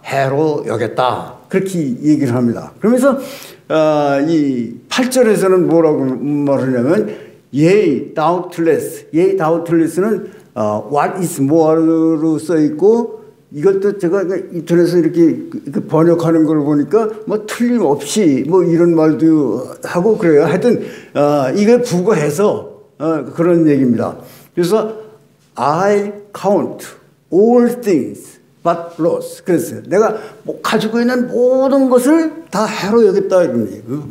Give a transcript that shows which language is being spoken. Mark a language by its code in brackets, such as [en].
[ko] 해로 여겼다. 그렇게 얘기를 합니다. 그러면서 이 8절에서는 뭐라고 말하냐면 yea, doubtless는 [en] what is more [ko] 로 써 있고 이것도 제가 인터넷에서 이렇게 번역하는 걸 보니까 뭐 틀림없이 뭐 이런 말도 하고 그래요. 하여튼 이게 부거해서 그런 얘기입니다. [en] 그래서 I count all things but loss. [ko] 그랬어요. 내가 뭐 가지고 있는 모든 것을 다 해로 여겼다 이런 얘기.